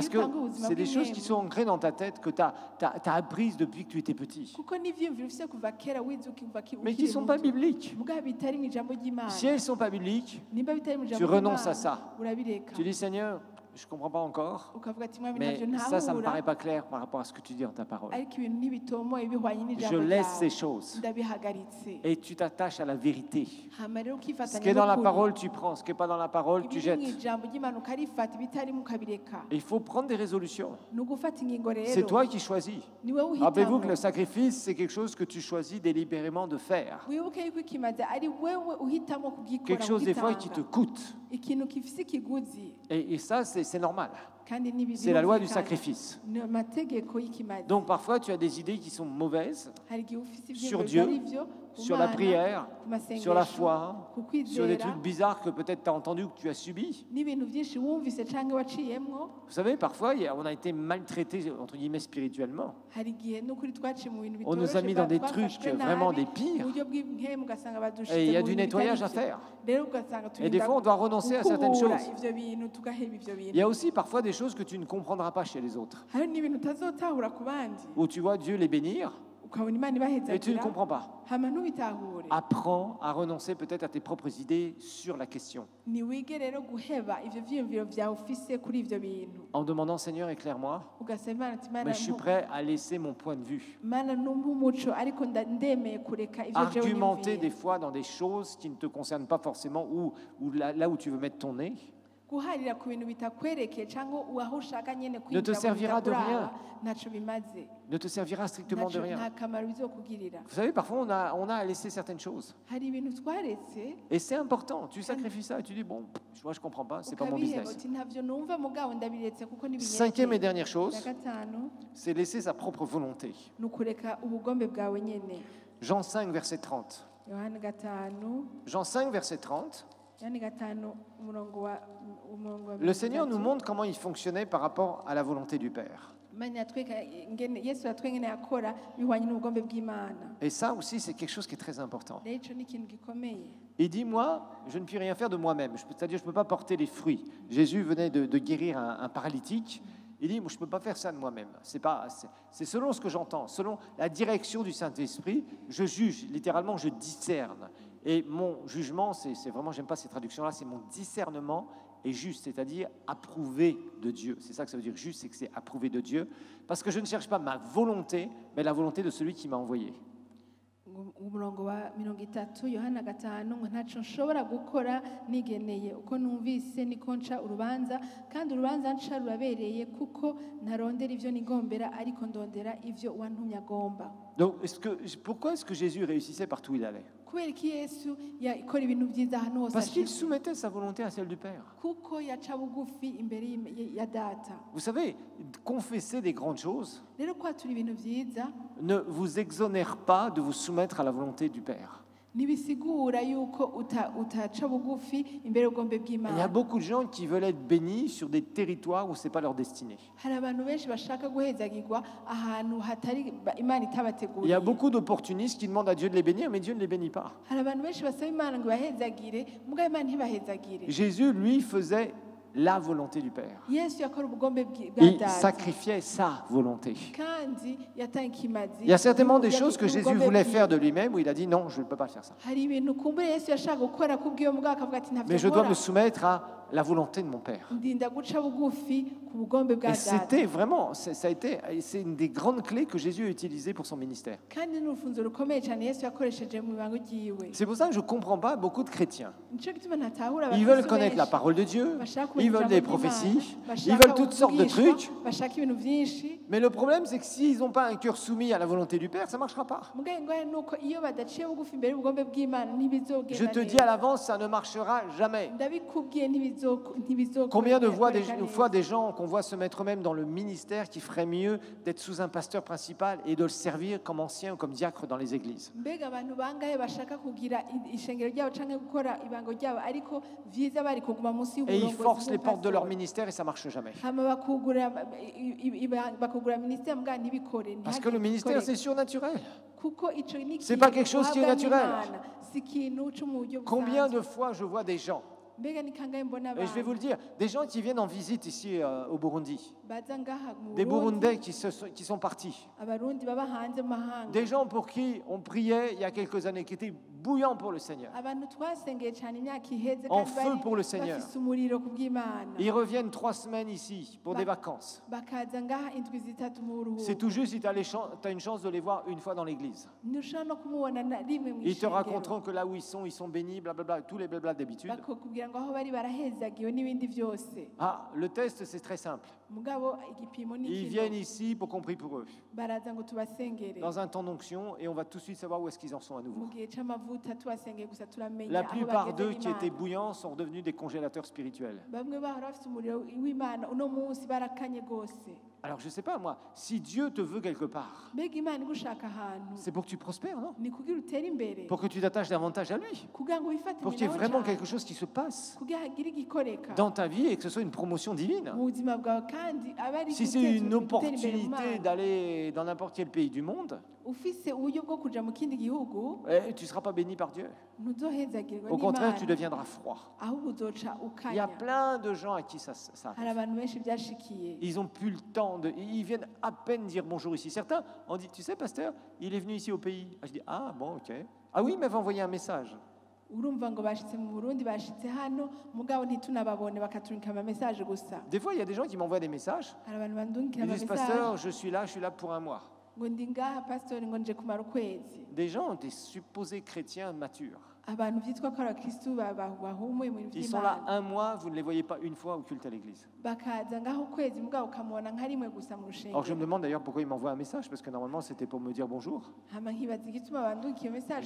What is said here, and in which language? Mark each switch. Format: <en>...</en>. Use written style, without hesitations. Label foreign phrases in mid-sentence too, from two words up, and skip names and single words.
<fr>Parce que</fr> <rn>utanga ubuzima</rn> <fr>c'est des choses qui</fr> <rn>bw'imwemu</rn> <fr>sont ancrées dans ta tête, que tu as apprises depuis que tu étais petit.</fr> <rn>kuko n'ivyiyumviro ufise kuva kera wize ukiva</rn> <fr>Mais qui ne sont pas</fr> <rn>muto</rn> <fr>bibliques.</fr> <rn>mugabo bitari mu ijambo ry'Imana</rn> <fr>Si elles ne sont pas bibliques,</fr> <rn>nimba bitari mu</rn> <fr>tu</fr> <rn>ijambo</rn> <fr>renonces à</fr> <rn>ry'Imana</rn> <fr>ça.</fr> <rn>urabireka</rn> <fr>Tu dis, Seigneur, je ne comprends pas encore,</fr> <rn>ukavuga ati mwami</rn> <fr>mais</fr> <rn>ntabyo</rn> <fr>ça ne me</fr> <rn>ntahura</rn> <fr>paraît pas clair par rapport à ce que tu dis dans ta parole.</fr> <rn>ariko ibintu ntibitomoye bihwanye</rn> <fr>Je</fr> <rn>n'ijambo</rn> <fr>laisse</fr> <rn>ryawe</rn> <fr>ces choses</fr> <rn>ndabihagaritse</rn> <fr>et tu t'attaches à la vérité.</fr> <rn>hama rero</rn> <fr>Ce qui</fr> <rn>ukifatanya</rn> <fr>est dans la</fr> <rn>n'ukuri.</rn> <fr>parole, tu prends. Ce qui n'est pas dans la parole, tu</fr> <rn>ibiri mu</rn> <fr>jettes.</fr> <rn>ijambo ry'imana ukarifata ibitarimo ukabireka</rn> <fr>Et il faut prendre des résolutions.</fr> <rn>ni ugufata ingingo</rn> <fr>C'est</fr> <rn>rero</rn> <fr>toi qui choisis.</fr> <rn>ni wowe</rn> <fr>Rappelez-vous que</fr> <rn>uhitamo</rn> <fr>le sacrifice, c'est quelque chose que tu choisis délibérément de faire.</fr> <rn>wibuke yuko ikimaze ari wewe uhitamo kugikora</rn> <fr>Quelque chose des fois qui</fr> <rn>kugitanga.</rn> <fr>te coûte.</fr> <rn>ikintu gifise ikiguzi</rn> <fr>Et ça, c'est normal.</fr> <rn>kandi ni</rn> <fr>C'est la loi du</fr> <rn>birumvikana.</rn> <fr>sacrifice.</fr> <rn>ni amategeko y'ikimaze</rn> <fr>Donc parfois, tu as des idées qui sont mauvaises</fr> <rn>hari igihe ufise</rn> <fr>sur</fr> <rn>ivyiyumviro</rn> <fr>Dieu,</fr> <rn>bitari vyo ku</rn> <fr>sur la</fr> <rn>Mana,</rn> <fr>prière,</fr> <rn>ku masengesho,</rn> <fr>sur la foi,</fr> <rn>ku</rn> <fr>sur des</fr> <rn>kwizera</rn> <fr>trucs bizarres que peut-être tu as entendus ou que tu as subis.</fr> <rn>n'ibintu byinshi wumvise canke waciyemwo</rn> <fr>Vous savez, parfois, on a été maltraité, entre guillemets, spirituellement.</fr> <rn>hari igihe n'ukuri twaciye mu bintu</rn> <fr>On nous a mis dans des</fr> <rn>twafashwe</rn> <fr>trucs</fr> <rn>nabi,</rn> <fr>vraiment des</fr> <rn>mu</rn> <fr>pires.</fr> <rn>buryo bw'impemu ugasanga badushize</rn> <fr>Et il y a</fr> <rn>mu</rn> <fr>du</fr> <rn>bintu</rn> <fr>nettoyage</fr> <rn>bitari</rn> <fr>à</fr> <rn>vyo.</rn> <fr>faire.</fr> <rn>rero ugasanga</rn> <fr>Et des fois, on doit renoncer à certaines</fr> <rn>gukubura</rn> <fr>choses.</fr> <rn>ivyo bintu tugaheba ivyo</rn> <fr>Il y</fr> <rn>bintu</rn> <fr>a aussi parfois des choses que tu ne comprendras pas chez les autres.</fr> <rn>hari n'ibintu utazotahura ku bandi</rn> <fr>Où tu vois Dieu les bénir</fr> <rn>ukabona imana</rn> <fr>et tu ne</fr> <rn>ibahezagira</rn> <fr>comprends pas.</fr> <rn>hama ntubitahure</rn> <fr>Apprends à renoncer peut-être à tes propres idées sur la question.</fr> <rn>ntiwige rero guheba ivyo vyiyumviro vyawe ufise kuri ivyo bintu</rn> <fr>En demandant, Seigneur, éclaire-moi.</fr> <rn>ugasaba imana ati</rn> <fr>Mais</fr> <rn>mana</rn> <fr>je suis</fr> <rn>mpu-</rn> <fr>prêt à laisser mon point de vue.</fr> <rn>mana numpa umuco ariko ndemeye kureka ivyo jewe</rn> <fr>Argumenter des</fr> <rn>niyumviye</rn> <fr>fois dans des choses qui ne te concernent pas forcément ou là où tu veux mettre ton nez.</fr> <rn>guharira ku bintu bitakwerekeye cyangwa aho ushaka nyene</rn> <fr>Ne te</fr> <rn>kwinjira mu</rn> <fr>servira de</fr> <rn>bitakuraba,</rn> <fr>rien.</fr> <rn>ntaco bimaze</rn> <fr>Ne te servira strictement de</fr> <rn>nta</rn> <fr>rien.</fr> <rn>kamaro bizokugirira</rn> <fr>Vous savez, parfois on a à laisser certaines choses.</fr> <rn>hari ibintu twaretse</rn> <fr>Et c'est important. Tu sacrifies ça et tu dis, bon, je comprends pas, c'est pas mon</fr> <rn>ukabiheba</rn> <fr>business.</fr> <rn>uti ntavyo numva mugabo ndabiretse kuko</rn> <fr>Cinquième et</fr> <rn>ntibinyerekeye</rn> <fr>dernière chose,</fr> <rn>ya gatanu</rn> <fr>c'est laisser sa propre volonté.</fr> <rn>ni ukureka ubugombe bwawe nyene</rn> <fr>Jean 5, verset 30.</fr> <rn>yohani gatanu</rn> <fr>Jean 5, verset 30.</fr> <rn>yohani gatanu umurongo wa</rn> <fr>Le Seigneur nous montre comment il fonctionnait par rapport à la volonté du Père.</fr> <rn>Imana yatwereka ingene yesu yatwereka ingene yakora bihwanye n'ubugombe bw'imana</rn> <fr>Et ça aussi, c'est quelque chose qui est très important.</fr> <rn>rero ico ni ikintu gikomeye</rn> <fr>Il dit, moi, je ne puis rien faire de moi-même. C'est-à-dire, je ne peux pas porter les fruits. Jésus venait de guérir un paralytique. Il dit, moi, je ne peux pas faire ça de moi-même. C'est selon ce que j'entends, selon la direction du Saint-Esprit, je juge, littéralement, je discerne. Et mon jugement, c'est vraiment, j'aime pas ces traductions-là, c'est mon discernement est juste, c'est-à-dire approuvé de Dieu. C'est ça que ça veut dire juste, c'est que c'est approuvé de Dieu. Parce que je ne cherche pas ma volonté, mais la volonté de celui qui m'a envoyé.</fr> <rn>umurongo wa 30 yohana gatanu ngo ntaco nshobora gukora nigeneye uko numvise niko nca urubanza kandi urubanza nca rurabereye kuko ntarondera ivyo nigombera ariko ndondera ivyo uwantumye agomba</rn> <fr>Donc, pourquoi est-ce que Jésus réussissait partout où il allait?</fr> <rn>kubera iki yesu yakora ibintu vyiza ahantu hose</rn> <fr>Parce qu'il</fr> <rn>ashitse</rn> <fr>soumettait sa volonté à celle du Père.</fr> <rn>kuko yaca bugufi imbere ya data</rn> <fr>Vous savez, confesser des grandes choses</fr> <rn>rero kwatura ibintu vyiza</rn> <fr>ne vous exonère pas de vous soumettre à la volonté du Père.</fr> <rn>ntibisigura yuko utaca bugufi imbere y'ubugombe</rn> <fr>Il y a</fr> <rn>bw'imana</rn> <fr>beaucoup de gens qui veulent être bénis sur des territoires où ce n'est pas leur destinée.</fr> <rn>hari abantu benshi bashaka guhezagirwa ahantu hatari imana</rn> <fr>Il y</fr> <rn>itabateguriye</rn> <fr>a beaucoup d'opportunistes qui demandent à Dieu de les bénir, mais Dieu ne les bénit pas.</fr> <rn>hari abantu benshi basaba imana ngo ibahezagire mugabo imana ntibahezagire</rn> <fr>Jésus, lui, faisait la volonté du Père.</fr> <rn>yesu yakora ubugombe bwa</rn> <fr>Il</fr> <rn>data</rn> <fr>sacrifiait sa volonté.</fr> <rn>kandi yatanga ikimazi</rn> <fr>Il y a certainement des choses que</fr> <rn>ubugombe</rn> <fr>Jésus voulait</fr> <rn>bwiwe.</rn> <fr>faire de lui-même où il a dit non, je ne peux pas faire ça.</fr> <rn>hari ibintu kumbure yesu yashaka gukora kubw'iyo mugabo akavuga ati</rn> <fr>Mais</fr> <rn>ntavyo</rn> <fr>je dois</fr> <rn>nkora</rn> <fr>me soumettre à la volonté de mon Père.</fr> <rn>ndinda guca bugufi ku bugombe bwa</rn> <fr>Et</fr> <rn>data</rn> <fr>c'était vraiment, c'est une des grandes clés que Jésus a utilisées pour son ministère.</fr> <rn>kandi ni urufunzo rukomeye cyane yesu yakoresheje mu bibango ryiwe</rn> <fr>C'est pour ça que je ne comprends pas beaucoup de chrétiens.</fr> <rn>nico gituma ntatahura</rn> <fr>Ils veulent</fr> <rn>abakristo</rn> <fr>connaître la</fr> <rn>benshi</rn> <fr>parole de Dieu,</fr> <rn>bashaka</rn> <fr>ils</fr> <rn>kumenya</rn> <fr>veulent</fr> <rn>ijambo</rn> <fr>des</fr> <rn>ry'Imana,</rn> <fr>prophéties, ils</fr> <rn>bashaka</rn> <fr>veulent toutes sortes de</fr> <rn>ubuvugishwa,</rn> <fr>trucs.</fr> <rn>bashaka ibintu byinshi</rn> <fr>Mais le problème, c'est que s'ils n'ont pas un cœur soumis à la volonté du Père, ça ne marchera pas.</fr> <rn>mugabo ingorane ni uko iyo badaciye bugufi imbere y'ubugombe bw'imana</rn> <fr>Je</fr> <rn>ntibizogenda</rn> <fr>te dis</fr> <rn>neza</rn> <fr>à l'avance, ça ne marchera jamais.</fr> <rn>ndabikubwiye ntibizokora</rn> <fr>Combien de fois des gens qu'on voit se mettre eux-mêmes dans le ministère qui ferait mieux d'être sous un pasteur principal et de le servir comme ancien ou comme diacre dans les églises.</fr> <rn>mbega abantu bangahe bashaka kugira ishengero ryabo canke gukora ibango ryabo ariko vyiza bari kuguma munsi</rn> <fr>Et ils</fr> <rn>y'uburongozi</rn> <fr>forcent les portes de leur</fr> <rn>bw'umupastori.</rn> <fr>ministère et ça ne marche jamais.</fr> <rn>hama bakugura minisiteri mugabo ntibikore</rn> <fr>Parce que le ministère, c'est surnaturel.</fr> <rn>kuko ico ni</rn> <fr>C'est pas quelque chose qui est</fr> <rn>ikintu</rn> <fr>naturel.</fr> <rn>uhabwa n'Imana, si ikintu co mu buryo</rn> <fr>Combien</fr> <rn>busanzwe.</rn> <fr>de fois je vois des gens,</fr> <rn>mbega ni kangahe mbona</rn> <fr>et je vais vous le</fr> <rn>abantu</rn> <fr>dire, des gens qui viennent en visite ici au Burundi,</fr> <rn>baza ngaha mu des Burundi,</rn> <fr>Burundais qui sont partis,</fr> <rn>abarundi baba hanze mu mahanga</rn> <fr>des gens pour qui on priait il y a quelques années, qui étaient bouillants pour le Seigneur,</fr> <rn>abantu twasengeye cyane imyaka iheze</rn> <fr>en</fr> <rn>kandi</rn> <fr>feu pour le Seigneur.</fr> <rn>bafise umuriro ku bw'Imana</rn> <fr>Ils reviennent 3 semaines ici pour des vacances.</fr> <rn>bakaza ngaha indwi zitatu mu</rn> <fr>C'est</fr> <rn>buruhuko</rn> <fr>tout juste si tu as une chance de les voir une fois dans l'église.</fr> <rn>ntushobora no kumubona rimwe mu</rn> <fr>Ils te</fr> <rn>ishengero</rn> <fr>raconteront que là où ils sont bénis, blablabla, tous les blabla d'habitude.</fr> <rn>bakakubwira ngo aho bari barahezagiwe n'ibindi byose</rn> <fr>Ah, le test, c'est très simple.</fr> <rn>mugabo igipimo ni</rn> <fr>Ils</fr> <rn>kino</rn> <fr>viennent ici pour qu'on prie pour eux,</fr> <rn>baraza ngo tubasengere</rn> <fr>dans un temps d'onction, et on va tout de suite savoir où est-ce qu'ils en sont à nouveau.</fr> <rn>mu gihe c'amavuta tubasengeye gusa turamenya</rn> <fr>La</fr> <rn>aho</rn> <fr>plupart</fr> <rn>bageze</rn> <fr>d'eux qui étaient</fr> <rn>n'Imana.</rn> <fr>bouillants sont devenus des congélateurs spirituels.</fr> <rn>bamwe bahora bafite umuriro w'Imana uno munsi barakanye rwose</rn> <fr>Alors, je ne sais pas, moi, si Dieu te veut quelque part,</fr> <rn>mbega Imana igushaka ahantu</rn> <fr>c'est pour que tu prospères, non?</fr> <rn>ni kugira utere imbere</rn> <fr>Pour que tu t'attaches davantage à lui.</fr> <rn>kugira ngo wifatanye</rn> <fr>Pour qu'il y ait</fr> <rn>nawe</rn> <fr>vraiment</fr> <rn>cyane,</rn> <fr>quelque chose qui se passe</fr> <rn>kugira hagire igikoreka</rn> <fr>dans ta vie et que ce soit une promotion divine.</fr> <rn>mu buzima bwawe kandi abe ari</rn> <fr>Si c'est</fr> <rn>guteza</rn> <fr>une</fr> <rn>gutera imbere mu</rn> <fr>opportunité</fr> <rn>Mana.</rn> <fr>d'aller dans n'importe quel pays du monde,</fr> <rn>ufise uburyo bwo kuja mu kindi gihugu</rn> <fr>tu ne seras pas béni par Dieu.</fr> <rn>ntuzohezagirwe</rn> <fr>Au contraire, tu</fr> <rn>n'Imana</rn> <fr>deviendras froid.</fr> <rn>ahubwo uzoca</rn> <fr>Il y a</fr> <rn>ukanya</rn> <fr>plein de gens à qui ça</fr> <rn>hari</rn> <fr>arrive.</fr> <rn>abantu benshi byashikiye</rn> <fr>Ils n'ont plus le temps ils viennent à peine dire bonjour ici. Certains ont dit, tu sais, pasteur, il est venu ici au pays. Ah, je dis, ah bon, ok. Ah oui, il m'avait envoyé un message.</fr> <rn>urumva ngo bashitse mu Burundi bashitse hano mugabo ntitunababone bakatunika ama message gusa</rn> <fr>Des fois, il y a des gens qui m'envoient des messages.</fr> <rn>hari abantu bandungikira</rn> <fr>Ils</fr> <rn>ama</rn> <fr>disent,</fr> <rn>message</rn> <fr>pasteur, je suis là pour un mois.</fr> <rn>ngo ndi ngaha pastor ngo nje kumara ukwezi</rn> <fr>Des gens, des supposés chrétiens matures.</fr> <rn>abantu byitwa ko ari abakristu bahumuye mu bintu</rn> <fr>Ils sont là</fr> <rn>by'Imana</rn> <fr>un mois, vous ne les voyez pas une fois au culte à l'église.</fr> <rn>bakaza ngaho ukwezi mugabo ukamubona nka rimwe gusa mu</rn> <fr>Alors je</fr> <rn>rushengero</rn> <fr>me demande d'ailleurs pourquoi ils m'envoient un message, parce que normalement c'était pour me dire bonjour.</fr> <rn>hama nkibaza igituma bandungikiye message</rn>